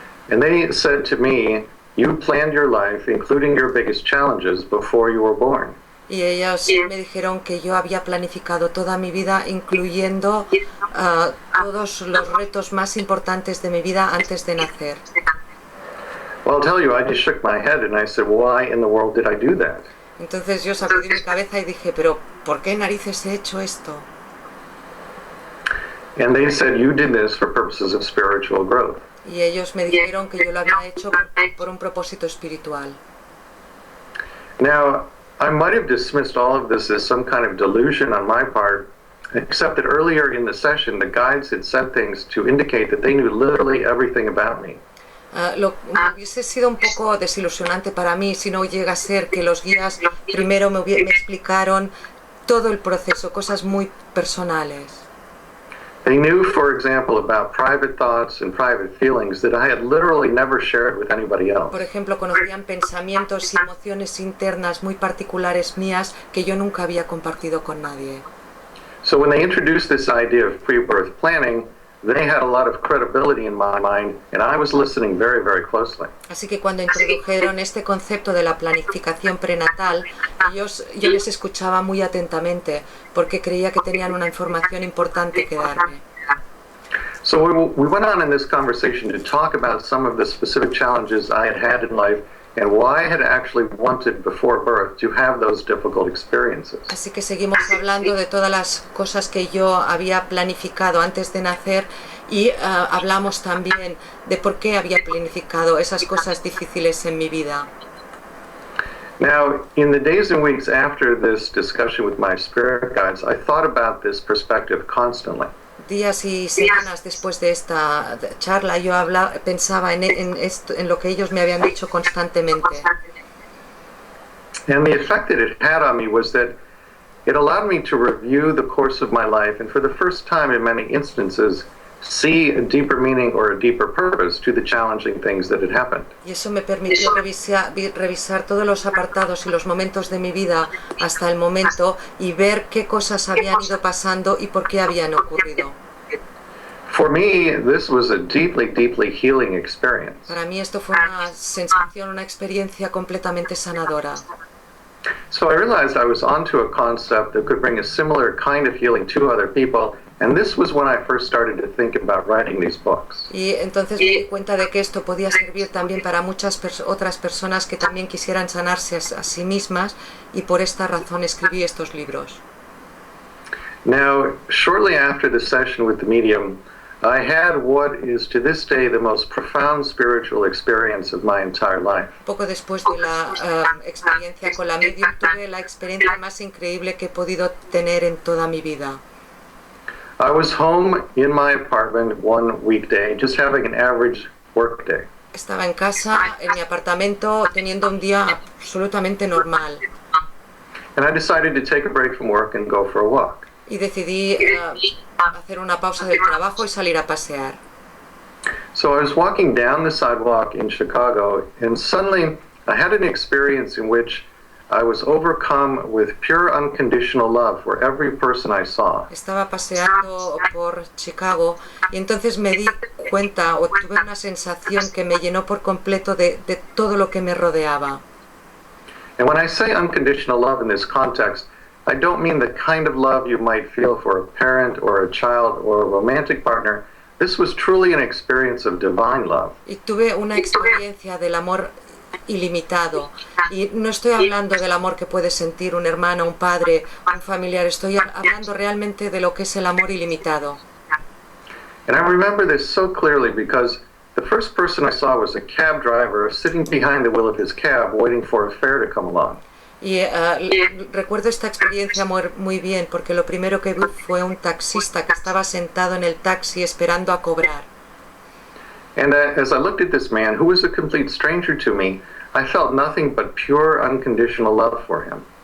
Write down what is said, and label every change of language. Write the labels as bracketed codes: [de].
[en] And they said to me, "You planned your life, including your biggest challenges, before you were born." [es] Y ellos me dijeron que yo había planificado toda mi vida, incluyendo todos los retos más importantes de mi vida antes de nacer. [en] Well, I'll tell you, I just shook my head and I said, "Why in the world did I do that?" [es] Entonces yo sacudí mi cabeza y dije, pero ¿por qué narices he hecho esto? [en] And they said, "You did this for purposes of spiritual growth." [es] Y ellos me dijeron que yo lo había hecho por un propósito espiritual. [en] Now, I might have dismissed all of this as some kind of delusion on my part, except that earlier in the session, the guides had said things to indicate that they knew literally everything about me. [es] Hubiese sido un poco desilusionante para mí si no llega a ser que los guías primero me explicaron todo el proceso, cosas muy personales. [en] They knew, for example, about private thoughts and private feelings that I had literally never shared with anybody else. [es] Por ejemplo, conocían pensamientos y emociones internas muy particulares mías que yo nunca había compartido con nadie. [en] So when they introduced this idea of pre-birth planning, they had a lot of credibility in my mind, and I was listening very, very closely. [es] Así que cuando introdujeron este concepto de la planificación prenatal, yo les escuchaba muy atentamente, porque creía que tenían una información importante que darme. [en] So we went on in this conversation to talk about some of the specific challenges I had had in life and why I had actually wanted before birth to have those difficult experiences. [es] Así que seguimos hablando de todas las cosas que yo había planificado antes de nacer y hablamos también de por qué había planificado esas cosas difíciles en mi vida. [en] Now, in the days and weeks after this discussion with my spirit guides, I thought about this perspective constantly. [es] Días y semanas después de esta charla, yo pensaba en lo que ellos me habían dicho constantemente. [en] And the effect that it had on me was that it allowed me to review the course of my life and for the first time in many instances see a deeper meaning or a deeper purpose to the challenging things that had happened. [es] Y eso me permitió revisar todos los apartados y los momentos de mi vida hasta el momento y ver qué cosas habían ido pasando y por qué habían ocurrido. [en] For me, this was a deeply, deeply healing experience. [es] Para mí esto fue una sensación, una experiencia completamente sanadora. [en] So I realized I was onto a concept that could bring a similar kind of healing to other people, and this was when I first started to think about writing these books. [es] Y entonces me di cuenta de que esto podía servir también para muchas otras personas que también quisieran sanarse a sí mismas, y por esta razón escribí estos libros. [en] Now, shortly after the session with the medium, I had what is to this day the most profound spiritual experience of my entire life. [es] Poco después de la experiencia con la medium, tuve la experiencia más increíble que he podido tener en toda mi vida. [en] I was home in my apartment one weekday, just having an average work day. [es] Estaba en casa, en mi apartamento, teniendo un día absolutamente normal. [en] And I decided to take a break from work and go for a walk. [es] Y decidí hacer una pausa del trabajo y salir a pasear. [en] So I was walking down the sidewalk in Chicago, and suddenly I had an experience in which I was overcome with pure unconditional love for every person I saw. [es] Estaba paseando por Chicago y entonces me di cuenta o tuve una sensación que me llenó por completo de todo lo que me rodeaba. [en] And when I say unconditional love in this context, I don't mean the kind of love you might feel for a parent or a child or a romantic partner. This was truly an experience of divine love. [es] Y tuve una experiencia del amor ilimitado. Y no estoy hablando del amor que puede sentir un hermano, un padre, un familiar. Estoy hablando realmente de lo que es el amor ilimitado. [en] And I remember this so clearly because the first person I saw was a cab driver sitting behind the wheel of his cab waiting for a fare to come along. [es] Y recuerdo esta experiencia muy bien porque lo primero que vi fue un taxista que estaba sentado en el taxi esperando a cobrar. [en] And as I looked at this man, who was a complete stranger to me, I felt nothing but pure unconditional love for him.